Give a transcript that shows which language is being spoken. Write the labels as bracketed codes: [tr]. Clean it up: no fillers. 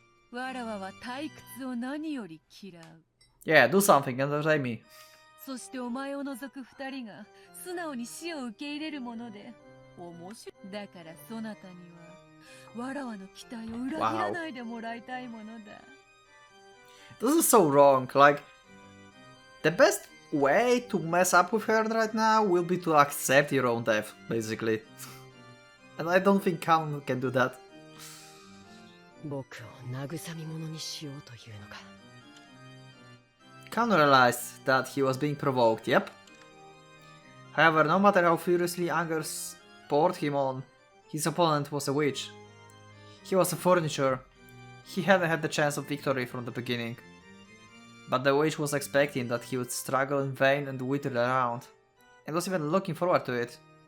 [ja] わらわは退屈を何より嫌う。 [en] Yeah, do something, entertain me. [ja] そしてお前を除く二人が素直に死を受け入れるもので面白い。だからそなたにはわらわの期待を裏切らないでもらいたいものだ。 [en] This is so wrong, like... The best way to mess up with her right now will be to accept your own death, basically. And I don't think Canon can do that. [ja] 僕を慰み者にしようというのか。 [en] Canon realized that he was being provoked, yep. However, no matter how furiously anger poured him on, his opponent was a witch. He was a furniture. He hadn't had the chance of victory from the beginning. But the witch was expecting that he would struggle in vain and wither around, and was even looking forward to it.